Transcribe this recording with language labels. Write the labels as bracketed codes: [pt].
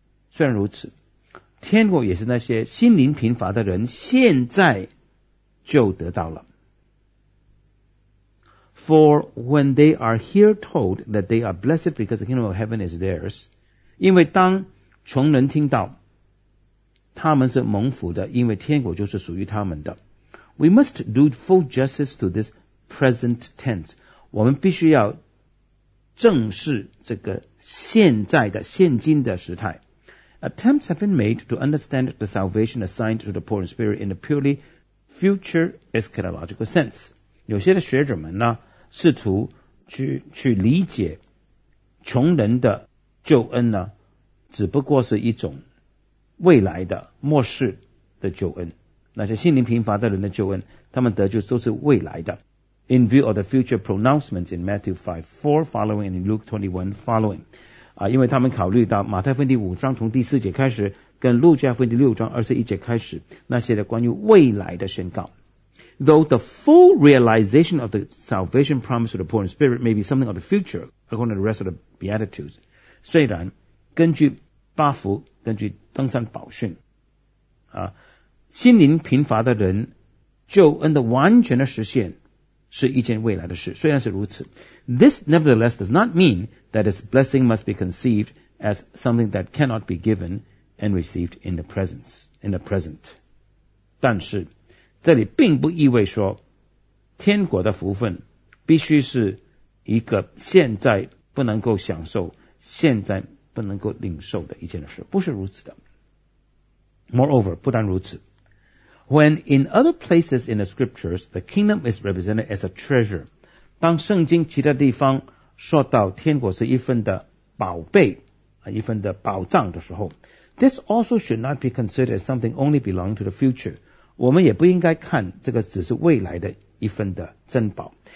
[zh] 虽然如此，天国也是那些心灵贫乏的人现在就得到了。 [en] For when they are here told that they are blessed because the kingdom of heaven is theirs, [zh] 因为当穷人听到他们是蒙福的，因为天国就是属于他们的。 [en] We must do full justice to this present tense， [zh] 我们必须要正视这个现在的现今的时态。 [en] Attempts have been made to understand the salvation assigned to the poor in spirit in a purely future eschatological sense。 [zh] 有些的学者们呢试图 去理解穷人的救恩呢只不过是一种未来的末世的救恩，那些心灵贫乏的人的救恩，他们得救都是未来的。 [en] In view of the future pronouncements in Matthew 5:4 following and in Luke 21 following、 [zh] 啊、因为他们考虑到马太福音五章从第四节开始跟路加福音六章二十一节开始那些的关于未来的宣告。 [en] Though the full realization of the salvation promise to the poor in spirit may be something of the future according to the rest of the Beatitudes， [zh] 虽然根据八福根据登山宝训、啊、心灵贫乏的人救恩的完全的实现是一件未来的事，虽然是如此。 [en] This nevertheless does not mean that its blessing must be conceived as something that cannot be given and received in the present, in the present. [zh] 但是这里并不意味说天国的福分必须是一个现在不能够享受现在不能够领受的一件事，不是如此的。 [en] Moreover， [zh] 不但如此， [en] When in other places in the scriptures the kingdom is represented as a treasure， [zh] 当圣经其他地方说到天国是一份的宝贝一份的宝藏的时候， [en] This also should not be considered as something only belonging to the future， [zh] 我们也不应该看这个只是未来的一份的珍宝。